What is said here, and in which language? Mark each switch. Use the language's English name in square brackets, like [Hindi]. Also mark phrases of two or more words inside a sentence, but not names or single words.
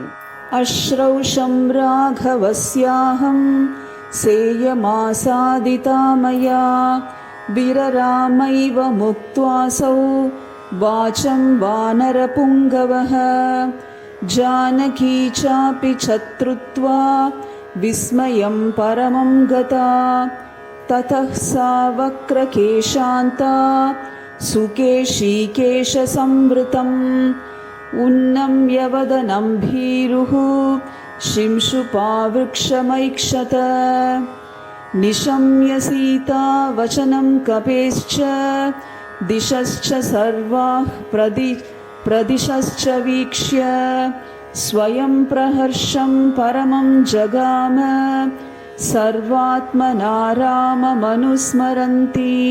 [Sanskrit] अश्रौषं राघवस्याहं सेयमासादिता मया विररामैव मुक्त्वासौ वाचं वानरपुङ्गवः जानकी चापि तच्छ्रुत्वा विस्मयं परमं गता ततः सा वक्रकेशान्ता सुकेशीकेशसंवृतम् उन्नम्य वदनं भीरुः शिंशुपावृक्षमैक्षत निशम्य सीता वचनं कपेश्च दिशश्च सर्वाः प्रदिशश्च वीक्ष्य स्वयं प्रहर्षं परमं जगाम सर्वात्मना राममनुस्मरन्ती